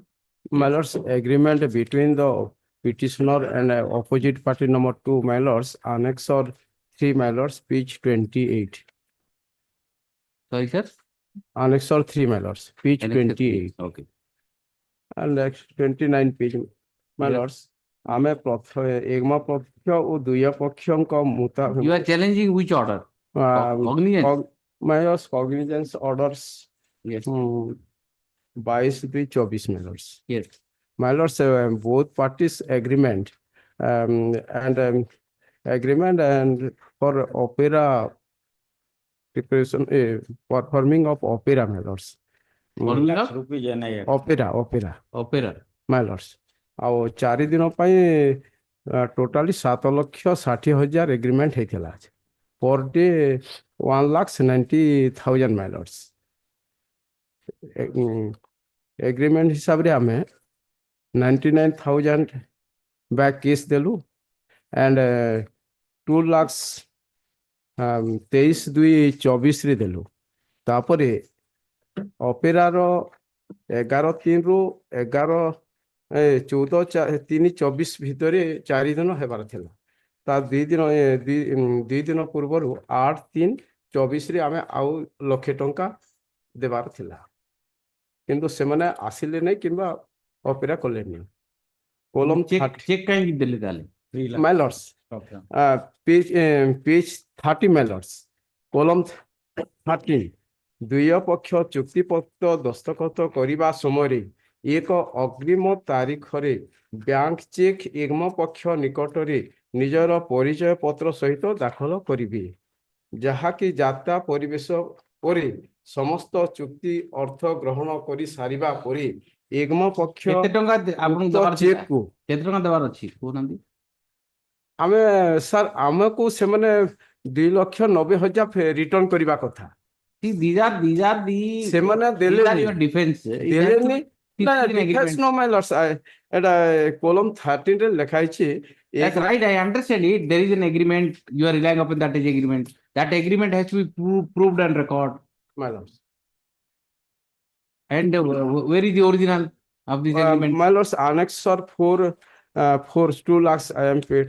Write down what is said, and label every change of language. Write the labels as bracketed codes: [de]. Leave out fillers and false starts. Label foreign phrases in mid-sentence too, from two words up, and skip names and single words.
[en] My lords, agreement between the petitioner and opposite party number 2, my lords, annex or 3, my lords, page 28. Sorry, sir? Annex or 3, my lords, page Annex 28. Okay. And next 29 page, my Yes. lords, [or] ଆମେ ଏଗମା ପକ୍ଷ ଓ ଦୁୟ ପକ୍ଷଙ୍କ ମୁତାବକ [en] You are challenging which order? Cognizance. My lords, cognizance orders. Yes. 22-24, my lords. Yes. My lords, both parties agreement and for opera preparation, performing of opera, my lords. Opera, my lords. [or] ଆଉ 4 ଦିନ ପାଇଁ ଟୋଟାଲି 7,60,000 ଏଗ୍ରିମେଣ୍ଟ ହେଇଥିଲା [en] per day [or] 1,90,000 [en] my lords. [or] ଏଗ୍ରିମେଣ୍ଟ ହିସାବରେ ଆମେ 99,000 [en] back case [or] ଦେଲୁ and 2,23,224 ରେ ଦେଲୁ ତାପରେ ଅପେରାର 11/3 ରୁ 14/3/24 ଭିତରେ 4 ଦିନ ହେବାର ଥିଲା ତା 2 ଦିନ ପୂର୍ବରୁ 8/3/24 ରେ ଆମେ ଆଉ 1,00,000 ଟଙ୍କା ଦେବାର ଥିଲା କିନ୍ତୁ ସେମାନେ ଆସିଲେ ନାହିଁ କିମ୍ବା ଅପେରା କଲେନି କଲମ check କାହିଁକି ଦେଲେ ତାହେଲେ [en] my lords page 30 my lords column 13 [or] ଦୁଇ ପକ୍ଷ ଚୁକ୍ତିପତ୍ର ଦସ୍ତଖତ କରିବା ସମୟରେ ଏକ ଅଗ୍ରିମ ତାରିଖରେ ବ୍ୟାଙ୍କ ଚେକ୍ ଏଗମ ପକ୍ଷ ନିକଟରେ ନିଜର ପରିଚୟ ପତ୍ର ସହିତ ଦାଖଲ କରିବେ ଯାହାକି ଯାତ୍ରା ପରିବେଶ ପରେ ସମସ୍ତ ଚୁକ୍ତି ଅର୍ଥ ଗ୍ରହଣ କରି ସାରିବା ପରେ ଏଗମ ପକ୍ଷ କେତେ ଟଙ୍କା ଆପଣଙ୍କୁ ଦେବାର ଅଛି ଚେକକୁ କେତେ ଟଙ୍କା ଦେବାର ଅଛି କହୁନାହାନ୍ତି ଆମେ ସାର୍ ଆମକୁ ସେମାନେ 2,90,000 ରିଟର୍ନ କରିବା କଥା [en] these are the [or] ସେମାନେ [en] these are your defense [or] ଦେଲେନି [en] defense no my lords [or] এটা column 13 ରେ ଲେଖା ହେଇଛି [en] that's right I understand it there is an agreement you are relying upon that agreement has to be proved and record my lords and where is the original of this agreement my lords annex or 2 lakhs I am paid